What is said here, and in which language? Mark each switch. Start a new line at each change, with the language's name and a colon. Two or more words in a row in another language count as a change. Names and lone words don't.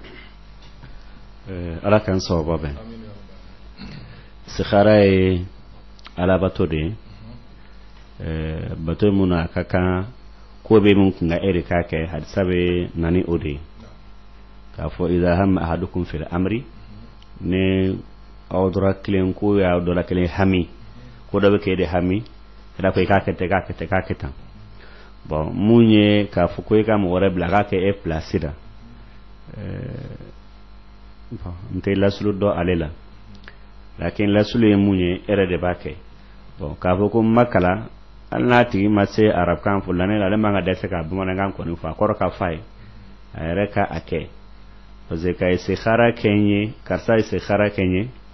Bambara: ala k'an sababa bɛn istihara ye ala bato de ye bato mun na a ka kan ko bɛ mun kun ka e de k'a kɛ hadisa bɛ na ni o de ye k'a fɔ
Arabic: إذا هم أحدكم في الأمر
Bambara: ne aw dɔra kelen ko y'aw dɔra kelen hami ko dɔ bɛ kɛ de hami k'a fɔ i k'a kɛ tan bon mun ye k'a fɔ ko i ka mɔgɔ wɛrɛ bila k'a kɛ e place la bon n tɛ lasulu dɔn ale la lakin lasulu ye mun ye e yɛrɛ de b'a kɛ bon k'a fɔ ko n ma kalan hali n'a tigi ma se arabukan fɔ la ne la ale man ka dɛsɛ ka bamanankan kɔni fɔ a kɔrɔ ka f'a ye a yɛrɛ ka a kɛ
French: parce que
Bambara: ka istihara kɛ n ye karisa istihara kɛ n ye